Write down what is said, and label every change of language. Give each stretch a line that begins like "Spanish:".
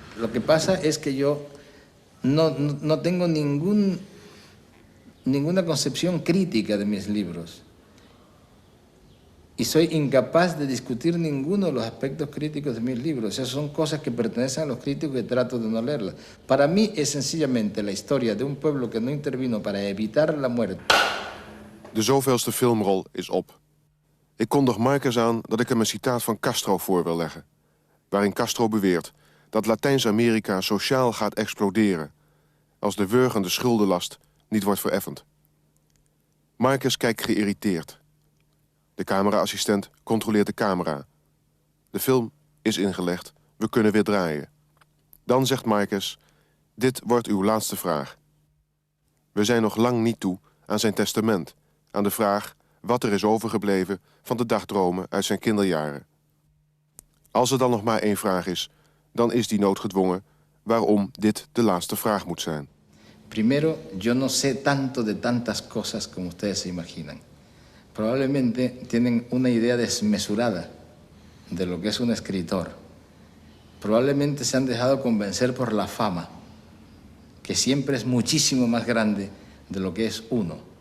Spanish: Lo que pasa es que yo no tengo ninguna concepción crítica de mis libros. Y soy incapaz de discutir ninguno de los aspectos críticos de mis libros. Esas son cosas que pertenecen a los críticos y trato de no leerlas. Para mí es sencillamente la historia de un pueblo que no intervino para evitar la muerte.
Dutch: De zoveelste filmrol is op. Ik kondig Márquez aan dat ik hem een citaat van Castro voor wil leggen, waarin Castro beweert dat Latijns-Amerika sociaal gaat exploderen als de wurgende schuldenlast niet wordt vereffend. Márquez kijkt geïrriteerd. De cameraassistent controleert de camera. De film is ingelegd, we kunnen weer draaien. Dan zegt Márquez, dit wordt uw laatste vraag. We zijn nog lang niet toe aan zijn testament, aan de vraag wat er is overgebleven van de dagdromen uit zijn kinderjaren. Als er dan nog maar één vraag is, dan is die noodgedwongen waarom dit de laatste vraag moet zijn.
Spanish: Primero, yo no sé tanto de tantas cosas como ustedes se imaginan. Probablemente tienen una idea desmesurada de lo que es un escritor. Probablemente se han dejado convencer por la fama, que siempre es muchísimo más grande de lo que es uno.